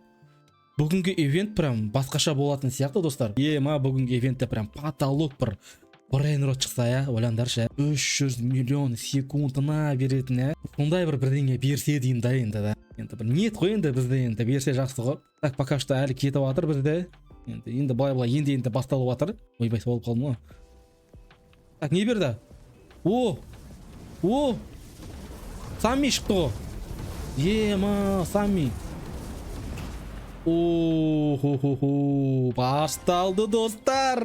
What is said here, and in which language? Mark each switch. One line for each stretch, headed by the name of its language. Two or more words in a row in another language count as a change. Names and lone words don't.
Kazakh: Бүгінгі ивент прям басқаша болатын сияқты достар. Бүгінгі ивентте
Russian: прям потолок
Kazakh: бір брейнрот шықса, ойландаршы, 300 миллион секундына беретін, сондай бірдеңе берсе дейін да енді да. Енді бір ниет қой енді бізде, енді берсе жақсы ғой.
Russian: Так, пока что
Kazakh: әлі кетіп жатыр бізде. Енді былай енді басталып жатыр. Ойбай, болып қалдым ғой. Так, не берді? Самми шықты ғой. Ема, Самми. Басталды достар.